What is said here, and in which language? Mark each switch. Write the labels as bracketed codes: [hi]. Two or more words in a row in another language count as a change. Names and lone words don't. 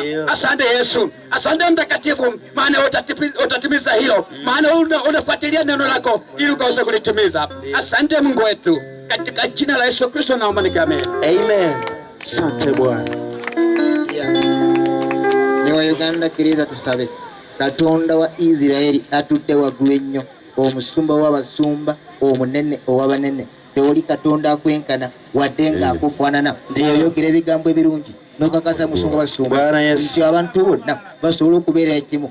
[sw] Asante Yesu, asante Mtakatifu, maana utatimiza hilo, maana unafuatilia neno lako ili ukaweza kulitimiza. Asante Mungu wetu, katika jina la Yesu Kristo naomba nikiamini. Amen. Asante Bwana. [lg] Ni wa Uganda kiriza tusabe. Katonda wa Israeli atutte waggulu ennyo, omusumba w'abasumba, omunene ow'abanene. Tewali Katonda akwenkana wadde ng'akufaanana. Oyogera ebigambo ebirungi n'okakasa musumba basumba nti abantu bonna basobola okubeera ekimu.